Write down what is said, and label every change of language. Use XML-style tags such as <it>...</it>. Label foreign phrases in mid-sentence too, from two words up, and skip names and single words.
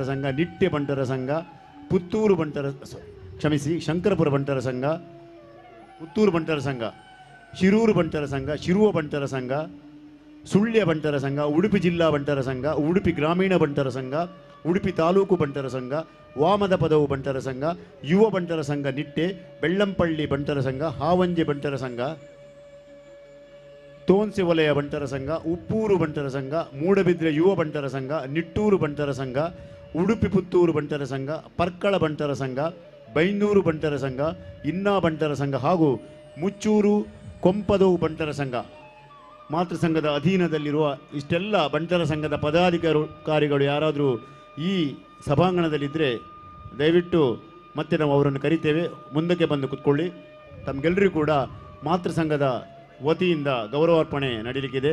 <kn>ಸಂಘ, ನಿಟ್ಟೆ ಬಂಟರ ಸಂಘ, ಪುತ್ತೂರು ಬಂಟರ ಶಂಕರಪುರ ಬಂಟರ ಸಂಘ, ಪುತ್ತೂರು ಬಂಟರ ಸಂಘ, ಶಿರೂರು ಬಂಟರ ಸಂಘ, ಶಿರುವ ಬಂಟರ ಸಂಘ, ಸುಳ್ಯ ಬಂಟರ ಸಂಘ, ಉಡುಪಿ ಜಿಲ್ಲಾ ಬಂಟರ ಸಂಘ, ಉಡುಪಿ ಗ್ರಾಮೀಣ ಬಂಟರ ಸಂಘ, ಉಡುಪಿ ತಾಲೂಕು ಬಂಟರ ಸಂಘ, ವಾಮದ ಪದವು ಬಂಟರ ಸಂಘ, ಯುವ ಬಂಟರ ಸಂಘ ನಿಟ್ಟೆ, ಬೆಳ್ಳಂಪಳ್ಳಿ ಬಂಟರ ಸಂಘ, ಹಾವಂಜೆ ಬಂಟರ ಸಂಘ, ತೋನ್ಸೆ ವಲಯ ಬಂಟರ ಸಂಘ, ಉಪ್ಪೂರು ಬಂಟರ ಸಂಘ, ಮೂಡಬಿದ್ರೆ ಯುವ ಬಂಟರ ಸಂಘ, ನಿಟ್ಟೂರು ಬಂಟರ ಸಂಘ, ಉಡುಪಿ ಪುತ್ತೂರು ಬಂಟರ ಸಂಘ, ಪರ್ಕಳ ಬಂಟರ ಸಂಘ, ಬೈಂದೂರು ಬಂಟರ ಸಂಘ, ಇನ್ನಾ ಬಂಟರ ಸಂಘ ಹಾಗೂ ಮುಚ್ಚೂರು ಕೊಂಪದವು ಬಂಟರ ಸಂಘ ಮಾತೃ ಸಂಘದ ಅಧೀನದಲ್ಲಿರುವ ಇಷ್ಟೆಲ್ಲ ಬಂಟರ ಸಂಘದ ಪದಾಧಿಕಾರಿಗಳು ಯಾರಾದರೂ ಈ ಸಭಾಂಗಣದಲ್ಲಿದ್ದರೆ ದಯವಿಟ್ಟು ಮತ್ತೆ ನಾವು ಅವರನ್ನು ಕರಿತೇವೆ, ಮುಂದಕ್ಕೆ ಬಂದು ಕೂತ್ಕೊಳ್ಳಿ. ತಮಗೆಲ್ಲರಿಗೂ ಕೂಡ ಮಾತೃ ಸಂಘದ ವತಿಯಿಂದ ಗೌರವಾರ್ಪಣೆ ನಡೀಲಿಕ್ಕಿದೆ.</kn>